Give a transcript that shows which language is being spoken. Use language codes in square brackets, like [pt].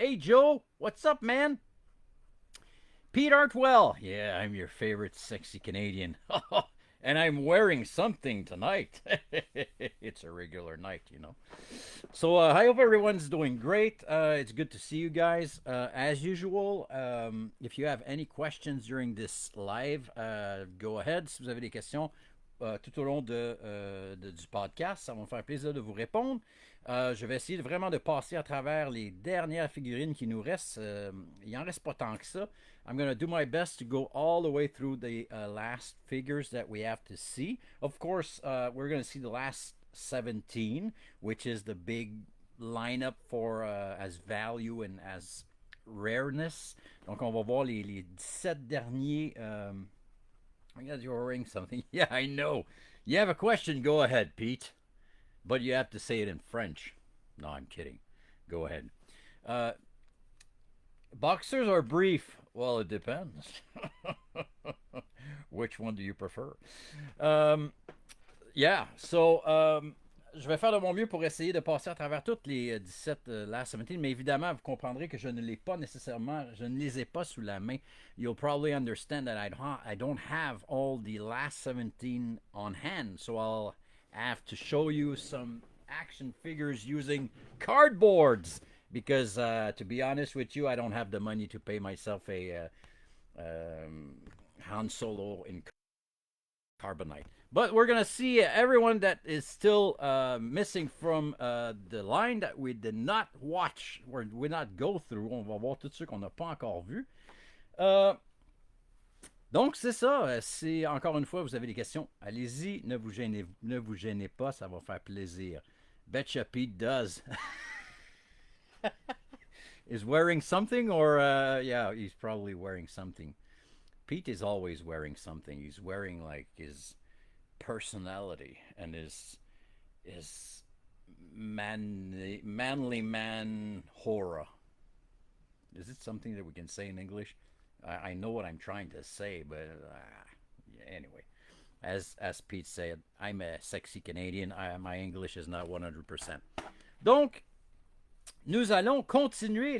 [en] Hey, Joe, what's up, man? Pete Artwell, yeah, I'm your favorite sexy Canadian. And I'm wearing something tonight. It's a regular night, you know. So I hope everyone's doing great. It's good to see you guys. As usual, if you have any questions during this live, go ahead. [fr] Si vous avez des questions tout au long du podcast, ça va me faire plaisir de vous répondre. Je vais essayer vraiment de passer à travers les dernières figurines qui nous restent. Il n'en reste pas tant que ça. [en] I'm going to do my best to go all the way through the last figures that we have to see. Of course, we're going to see the last 17, which is the big lineup for as value and as rareness. [fr] Donc, on va voir les 17 derniers. [en] I guess you're wearing something. Yeah, I know. You have a question? Go ahead, Pete. But you have to say it in French. No, I'm kidding. Go ahead. Boxers or brief? Well, it depends. Which one do you prefer? Yeah, so [fr] je vais faire de mon mieux pour essayer de passer à travers toutes les 17 [en] last 17, [fr] mais évidemment, vous comprendrez que je ne les ai pas sous la main. [en] You'll probably understand that I don't have all the last 17 on hand, so I'll have to show you some action figures using cardboards because, to be honest with you, I don't have the money to pay myself a Han Solo in carbonite. But we're going to see everyone that is still missing from the line that we did not watch, or did not go through. [fr] On va voir tout ceux qu'on n'a pas encore vu. Donc, c'est ça. Si, encore une fois, vous avez des questions, allez-y. Ne vous gênez pas. Ça va faire plaisir. [en] Betcha Pete does. Is wearing something or... yeah, he's probably wearing something. Pete is always wearing something. He's wearing, like, his personality and his manly man horror. Is it something that we can say in English? I know what I'm trying to say, but anyway, as Pete said, I'm a sexy Canadian. My English is not 100%. [fr] Donc, nous allons continuer.